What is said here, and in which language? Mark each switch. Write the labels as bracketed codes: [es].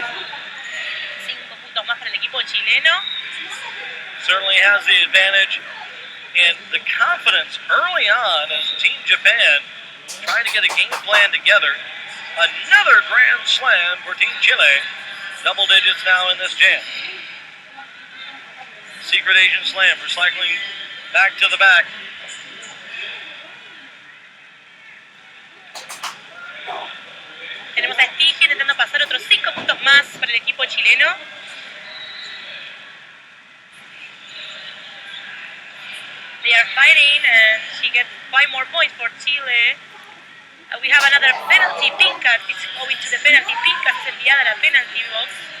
[es] 5 puntos más para el equipo chileno. [en] Certainly has the advantage and the confidence early on as Team Japan trying to get a game plan together. Another grand slam for Team Chile. Double digits now in this jam. Secret Asian Slam recycling back to the back. [es] Tenemos a Estigia intentando pasar otros 5 puntos más para el equipo chileno. [en] They are fighting and she gets 5 more points for Chile. We have another penalty, pink card. It's going to the penalty. [es] Pink card es enviada a la penalty box.